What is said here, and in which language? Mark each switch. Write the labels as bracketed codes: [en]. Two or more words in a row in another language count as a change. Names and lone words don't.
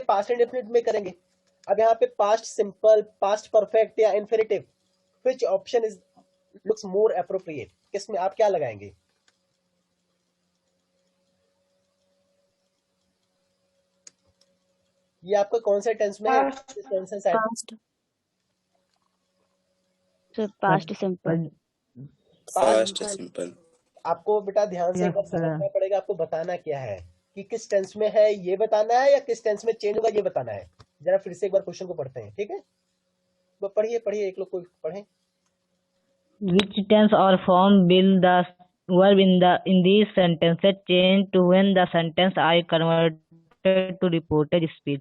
[en] past indefinite [hi] में करेंगे। अब यहाँ पे [en] past simple, past perfect या infinitive, which option is looks more appropriate, [hi] किसमें आप क्या लगाएंगे? ये आपका कौन से टेंस में है? [en] Past simple. Past simple. [hi] आपको बेटा ध्यान से समझना पड़ेगा, आपको बताना क्या है कि किस टेंस में है ये बताना है या किस टेंस में चेंज होगा ये बताना है। जरा फिर से एक बार क्वेश्चन को पढ़ते हैं, ठीक है? वो पढ़िए एक लोग को पढ़ें। [en] Which tense or form will the verb in these sentences change to when the sentence are converted to reported speech?